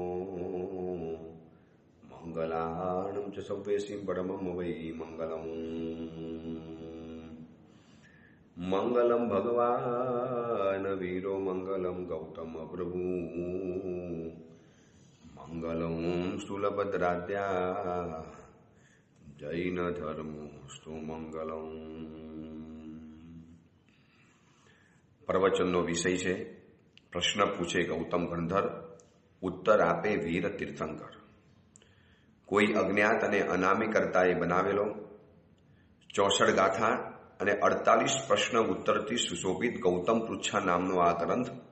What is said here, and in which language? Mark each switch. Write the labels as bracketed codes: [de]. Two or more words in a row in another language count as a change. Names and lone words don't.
[sa] मंगलाणं च सव्वेसिं परमं वै मंगलम् मंगलम भगवान वीरो मंगलम गौतम प्रभु मंगलम सुलभद्राद्या जैन धर्मस्तु मंगलम। [gu] प्रवचनનો વિષય છે પ્રશ્ન પૂછે ગૌતમ ગંધર, ઉત્તર આપે વીર તીર્થંકર। કોઈ અજ્ઞાત અને અનામી કર્તાએ બનાવેલો 64 ગાથા અને 48 પ્રશ્ન ઉત્તરથી સુશોભિત ગૌતમ પૃચ્છા નામનો આ ગ્રંથ